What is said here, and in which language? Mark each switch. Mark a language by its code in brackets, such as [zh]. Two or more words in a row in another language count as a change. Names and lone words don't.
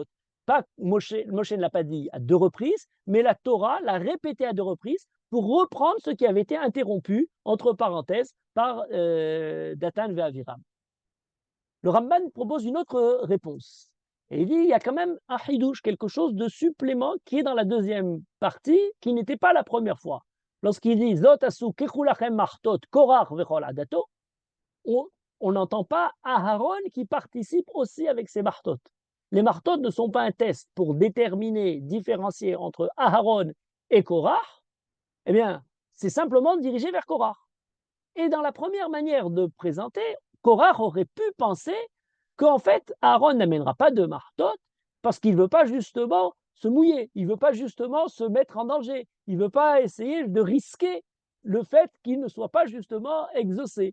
[fr] Pas, Moshe ne l'a pas dit à 2 reprises, mais la Torah l'a répété à 2 reprises pour reprendre ce qui avait été interrompu, entre parenthèses, par Datan Ve'aviram. Le Ramban propose une autre réponse. Et il dit, il y a quand même un hidouche, quelque chose de supplément qui est dans la deuxième partie, qui n'était pas la première fois. [he] Lorsqu'il dit זאת עשו קחו לכם מחתות קרח וכל עדתו, [fr] on n'entend pas Aharon qui participe aussi avec ses martot. Les martot ne sont pas un test pour déterminer, différencier entre Aharon et Korach. Eh bien, c'est simplement dirigé vers Korach. Et dans la première manière de présenter, Korach aurait pu penser qu'en fait, Aaron n'amènera pas de martot parce qu'il ne veut pas justement se mouiller, il ne veut pas justement se mettre en danger, il ne veut pas essayer de risquer le fait qu'il ne soit pas justement exaucé.